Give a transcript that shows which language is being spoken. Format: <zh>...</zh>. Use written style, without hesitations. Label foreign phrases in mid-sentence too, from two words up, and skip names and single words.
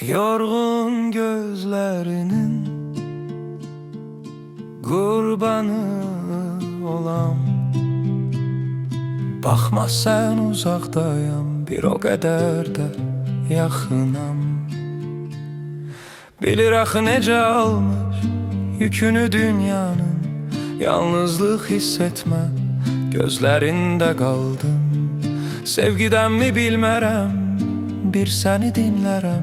<tr>Yorgun gözlerinin kurbanı olam. Bakma sen uzaktayam, bir o kadar da yaxınam.</tr> <az>Bilir axı necə almış yükünü dünyanın. Yalnızlıq hissetmə, gözlərində qaldım. Sevgidən mi bilmərəm, bir səni dinlərəm.</az>